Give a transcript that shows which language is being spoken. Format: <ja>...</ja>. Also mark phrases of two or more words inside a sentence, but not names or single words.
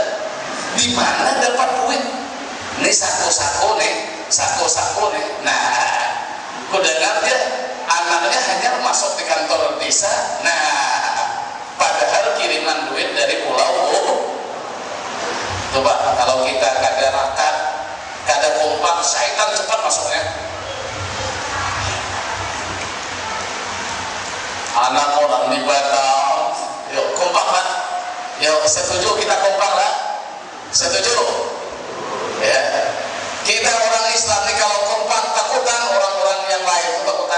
<id>Di mana dapat duit? Ini sako-sako nih. Nah, ku dengar dia anaknya hanya masuk di kantor desa. Nah, padahal kiriman duit dari pulau. Coba kalau kita kada rakat, kada kompak, syaitan cepat masuknya. Anak orang di Batam, yuk kompak Pak, yuk setuju kita kompak lah, setuju ya. Kita orang Islam nih kalau kompak takutan, orang-orang yang lain itu takutan.</id>